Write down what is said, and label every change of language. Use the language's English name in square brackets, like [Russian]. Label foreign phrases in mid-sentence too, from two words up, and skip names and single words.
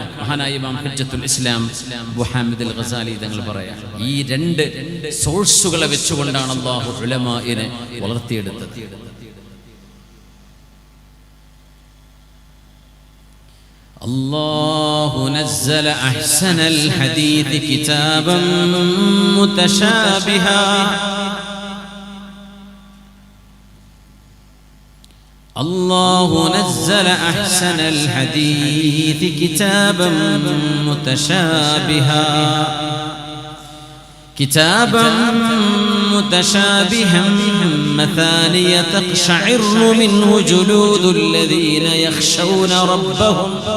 [Malayalam] മഹാനായ ഇമാം ഹുജ്ജത്തുൽ ഇസ്ലാം അബൂ ഹാമിദ് അൽ ഗസാലി തങ്ങൾ പറയാം, ഈ 2 സോഴ്സുകളെ വെച്ചുകൊണ്ടാണ് അല്ലാഹു ഉലമാഇനെ വളർത്തിയെടുത്തത്. [Arabic] الله نزل أحسن الحديث كتابا متشابها. الله نزل أحسن الحديث كتابا متشابها مثانية تقشعر منه جلود الذين يخشون ربهم